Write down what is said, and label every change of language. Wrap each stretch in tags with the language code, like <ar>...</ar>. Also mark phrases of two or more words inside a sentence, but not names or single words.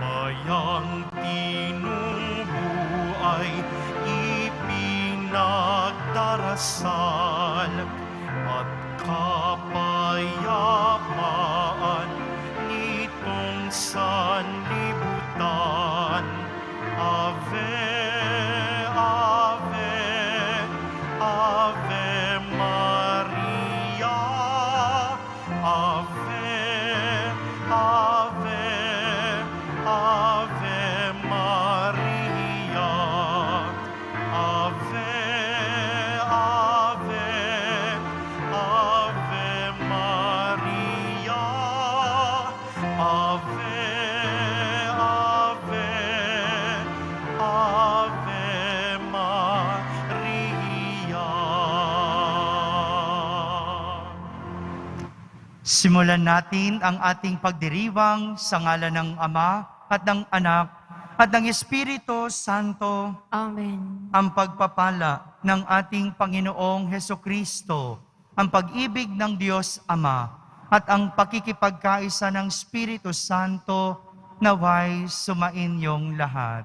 <tl>Kayang tinubuay ipinagdarasal at kapayapaan nitong sanlibutan.</tl> <la>Ave, Ave, Ave Maria, Ave, Ave, Ave Maria, Ave, Ave, Ave Maria, Ave, Ave, Ave Maria.</la> <tl>Simulan natin ang ating pagdiriwang sa ngalan ng Ama at ng Anak at ng Espiritu Santo. Amen. Ang pagpapala ng ating Panginoong Hesukristo, ang pag-ibig ng Diyos Ama, at ang pakikipagkaisa ng Espiritu Santo naway sumainyong lahat.</tl>